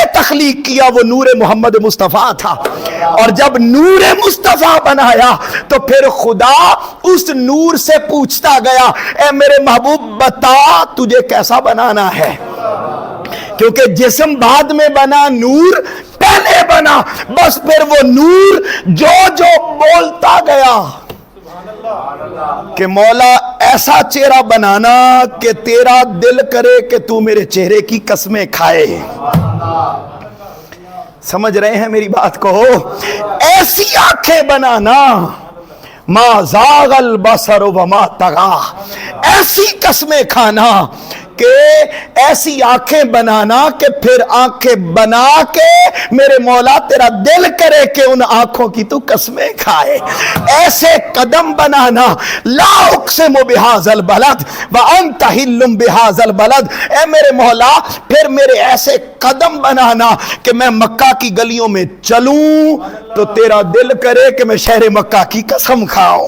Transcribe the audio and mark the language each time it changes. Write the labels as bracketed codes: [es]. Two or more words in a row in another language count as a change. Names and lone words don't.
[ur] تخلیق کیا وہ نور محمد مصطفیٰ تھا، اور جب نور مصطفیٰ بنایا تو پھر خدا اس نور سے پوچھتا گیا اے میرے محبوب بتا تجھے کیسا بنانا ہے، کیونکہ جسم بعد میں بنا، نور پہلے بنا، بس پھر وہ نور جو جو بولتا گیا کہ مولا ایسا چہرہ بنانا کہ تیرا دل کرے کہ تو میرے چہرے کی قسمیں کھائے۔ سمجھ رہے ہیں میری بات کو؟ ایسی آنکھیں بنانا، [ar] ما زاغ البصر وما طغى. [ur] ایسی قسمیں کھانا کہ ایسی آنکھیں بنانا کہ پھر آنکھیں بنا کے میرے مولا تیرا دل کرے کہ ان آنکھوں کی تو قسمیں کھائے. ایسے قدم بنانا, [ar] لا أقسم بهذا البلد وأنت حل بهذا البلد, [ur] اے میرے مولا پھر میرے ایسے قدم بنانا کہ میں مکہ کی گلیوں میں چلوں تو تیرا دل کرے کہ میں شہر مکہ کی قسم کھاؤں.